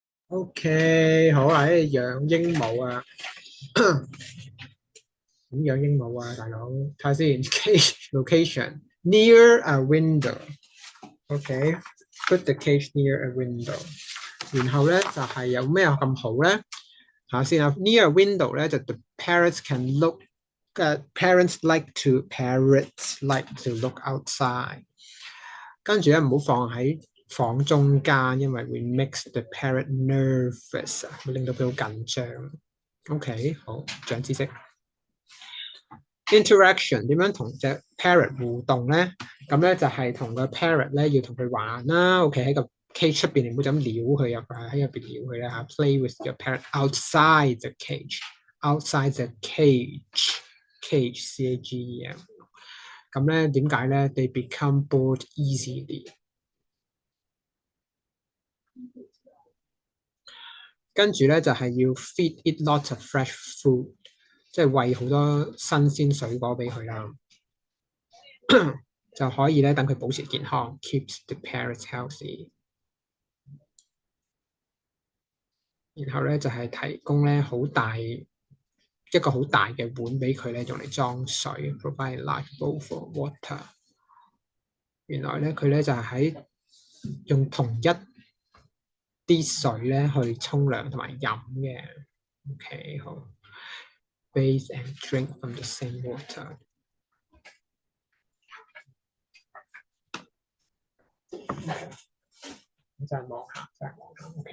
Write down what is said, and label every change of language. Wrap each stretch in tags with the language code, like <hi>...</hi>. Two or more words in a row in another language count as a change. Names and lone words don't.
<yue>OK，好啊，養鸚鵡啊，點養鸚鵡啊，大佬？睇下先</yue> <en>，cage location near a window。OK，put the cage near a window。</en> <yue>然後咧就係有咩咁好咧？睇下先啊</yue> <en>，near a window</en> <yue>咧就</yue> <en>the parrots can look。parrots like to look outside。</en> <yue>跟住咧唔好放喺房中間，因為會</yue> <en>makes the parrot nervous</en> <yue>啊，會令到佢好緊張。OK， 好，長知識。Interaction 點樣同隻 parrot 互動咧？咁咧就係同個 parrot 咧要同佢玩啦。OK，喺個 cage 出邊，你唔好就咁撩佢入喺入邊撩佢啦嚇。</yue> <en>Play with your parrot outside the cage，outside the cage CAGEM。</en> <yue>咁咧點解咧 ？</yue> <en>They become bored easily。</en> <yue>跟住咧就係要</yue> <en>feed it lots of fresh food，</en> <yue>即係餵好多新鮮水果俾佢啦，就可以咧等佢保持健康 ，</yue> <en>keeps the parrots healthy。</en> <yue>然後咧就係提供咧一個好大嘅碗俾佢咧，用嚟裝水 ，</yue> <en>provide a large bowl for water。</en> <yue>原來咧佢咧就係喺用同一啲水咧去沖涼同埋飲嘅。OK，</yue> <en>好。Bathe and drink from the same water。</en> <yue>再望下，</yue>